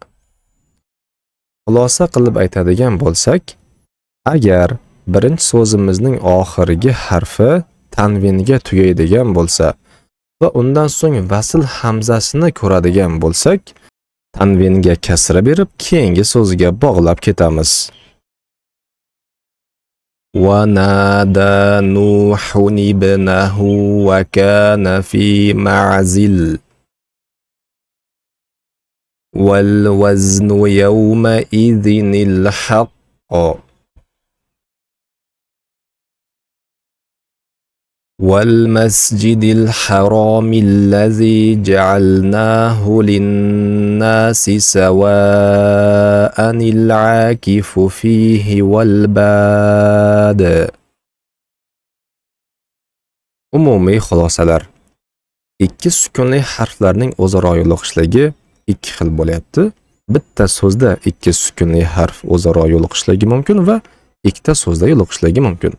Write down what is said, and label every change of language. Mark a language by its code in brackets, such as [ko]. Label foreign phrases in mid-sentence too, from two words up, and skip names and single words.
[uz] Xulosa qilib aytadigan bo'lsak, agar birinchi so'zimizning oxirgi harfi tanvinga tugaydigan bo'lsa va undan so'ng vasl hamzasini ko'radigan bo'lsak, tanvinga kasra berib keyingi so'zga bog'lab ketamiz. [ar] وَنَادَى نُوحٌ ابْنَهُ وَكَانَ فِي مَعْزِلٍ وَالْوَزْنُ يَوْمَئِذٍ الْحَقُّ وَالْمَسْجِدِ الْحَرَامِ الَّذِي جَعَلْنَاهُ لِلنَّاسِ سَوَاءً الْعَاكِفُ فِيهِ وَالْبَادِ. [uz] Umumiy xulosalar. Ikki sukunli harflarning o'zaro yo'liqishligi ikki xil bo'lyapti. Bitta so'zda ikki sukunli harf o'zaro yo'liqishligi mumkin va ikkita so'zda yo'liqishligi mumkin.